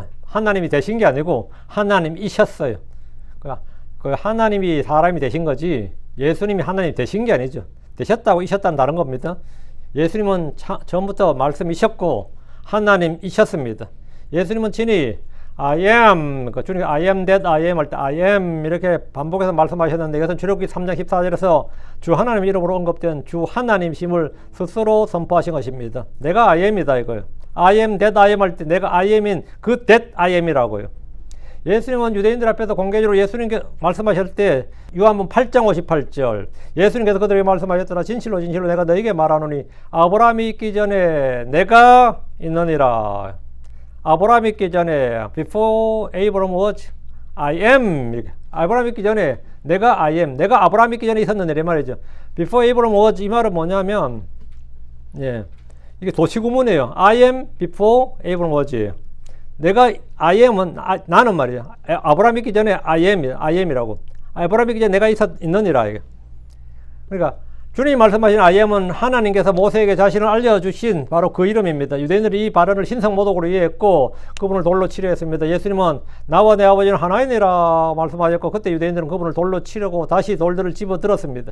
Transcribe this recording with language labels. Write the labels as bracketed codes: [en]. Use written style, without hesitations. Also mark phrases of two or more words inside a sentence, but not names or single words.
[ko] 하나님이 되신 게 아니고 하나님이셨어요. 그 하나님이 사람이 되신 거지 예수님이 하나님이 되신 게 아니죠. 되셨다고 이셨다는 다른 겁니다. 예수님은 처음부터 말씀이셨고 하나님이셨습니다. 예수님은 친히 [en] I am, [ko] 주님 [en] I am that I am [ko] 할 때 [en] I am [ko] 이렇게 반복해서 말씀하셨는데 이것은 출애굽기 3장 14절에서 주 하나님 이름으로 언급된 주 하나님심을 스스로 선포하신 것입니다. 내가 [en] I am [ko] 이다 이거예요. [en] I am that I am [ko] 할 때 내가 [en] I am [ko] 인 그 [en] that I am [ko] 이라고요. 예수님은 유대인들 앞에서 공개적으로 예수님께 말씀하실 때 요한복음 8장 58절 예수님께서 그들에게 말씀하셨더라. 진실로 진실로 내가 너에게 말하노니 아브라함이 있기 전에 내가 있느니라. 아브라함 있기 전에 [en] before Abraham was I am [ko] 아브라함 있기 전에 내가 [en] I am [ko] 내가 아브라함 있기 전에 있었는데 이 말이죠. [en] before Abraham was [ko] 이 말은 뭐냐면 이게 도치구문이에요. [en] I am before Abraham was 내가 I am은 [ko] 나는 말이야. 아브라함 있기 전에 [en] I am [ko] 이라고 아브라함 있기 전에 내가 있느니라. 그러니까 주님이 말씀하신 [en] I am [ko] 은 하나님께서 모세에게 자신을 알려주신 바로 그 이름입니다. 유대인들이 이 발언을 신성모독으로 이해했고 그분을 돌로 치려했습니다. 예수님은 나와 내 아버지는 하나이니라 말씀하셨고 그때 유대인들은 그분을 돌로 치려고 다시 돌들을 집어들었습니다.